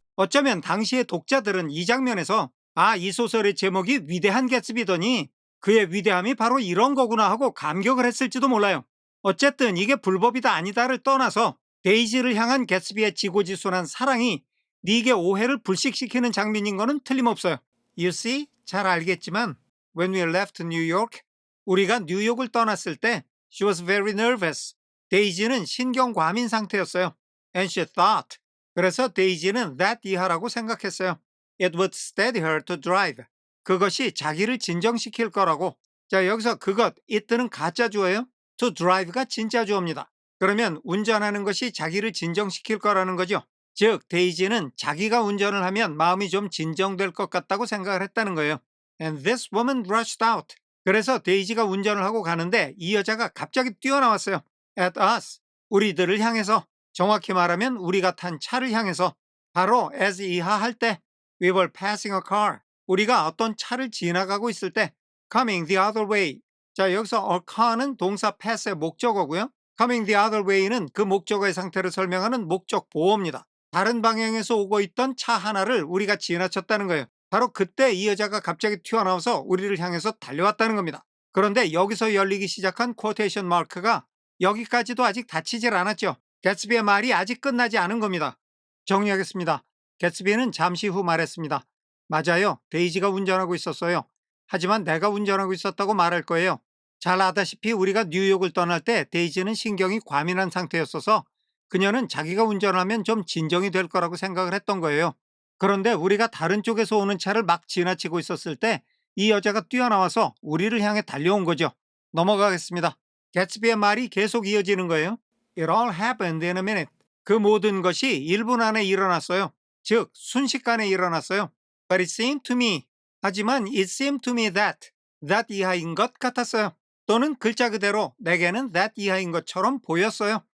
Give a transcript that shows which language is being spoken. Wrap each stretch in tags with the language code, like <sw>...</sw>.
<ko>어쩌면 당시의 독자들은 이 장면에서 이 소설의 제목이 위대한 개츠비더니 그의 위대함이 바로 이런 거구나 하고 감격을 했을지도 몰라요. 어쨌든 이게 불법이다 아니다를 떠나서 데이지를 향한 개츠비의 지고지순한 사랑이 닉의 오해를 불식시키는 장면인 거는 틀림없어요.</ko> <en>You see?</en> <ko>잘 알겠지만</ko> <en>When we left New York,</en> <ko>우리가 뉴욕을 떠났을 때</ko> <en>She was very nervous.</en> <ko>데이지는 신경과민 상태였어요.</ko> <en>And she thought.</en> <ko>그래서 데이지는 that 이하라고 생각했어요.</ko> <en>It would steady her to drive.</en> <ko>그것이 자기를 진정시킬 거라고. 자, 여기서 그것, it는 가짜 주어예요. to drive가 진짜 주어입니다. 그러면 운전하는 것이 자기를 진정시킬 거라는 거죠. 즉 데이지는 자기가 운전을 하면 마음이 좀 진정될 것 같다고 생각을 했다는 거예요.</ko> <en>And this woman rushed out.</en> <ko>그래서 데이지가 운전을 하고 가는데 이 여자가 갑자기 뛰어나왔어요.</ko> <en>At us.</en> <ko>우리들을 향해서. 정확히 말하면 우리가 탄 차를 향해서. 바로 as 이하 할 때</ko> <en>We were passing a car.</en> <ko>우리가 어떤 차를 지나가고 있을 때</ko> <en>Coming the other way.</en> <ko>자, 여기서 a car는 동사 pass의 목적어고요.</ko> <en>Coming the other way</en> <ko>는 그 목적어의 상태를 설명하는 목적 보어입니다. 다른 방향에서 오고 있던 차 하나를 우리가 지나쳤다는 거예요. 바로 그때 이 여자가 갑자기 튀어나와서 우리를 향해서 달려왔다는 겁니다. 그런데 여기서 열리기 시작한 쿼테이션 마크가 여기까지도 아직 닫히질 않았죠. 개츠비의 말이 아직 끝나지 않은 겁니다. 정리하겠습니다. 개츠비는 잠시 후 말했습니다. 맞아요. 데이지가 운전하고 있었어요. 하지만 내가 운전하고 있었다고 말할 거예요. 잘 아다시피 우리가 뉴욕을 떠날 때 데이지는 신경이 과민한 상태였어서 그녀는 자기가 운전하면 좀 진정이 될 거라고 생각을 했던 거예요. 그런데 우리가 다른 쪽에서 오는 차를 막 지나치고 있었을 때 이 여자가 뛰어나와서 우리를 향해 달려온 거죠. 넘어가겠습니다. 개츠비의 말이 계속 이어지는 거예요.</ko> <en>It all happened in a minute.</en> <ko>그 모든 것이 1분 안에 일어났어요. 즉 순식간에 일어났어요.</ko> <en>But it seemed to me.</en> <ko>하지만</ko> <en>it seemed to me</en> <ko>that 이하인 것 같았어요. 또는 글자 그대로 내게는 that 이하인 것처럼 보였어요.</ko>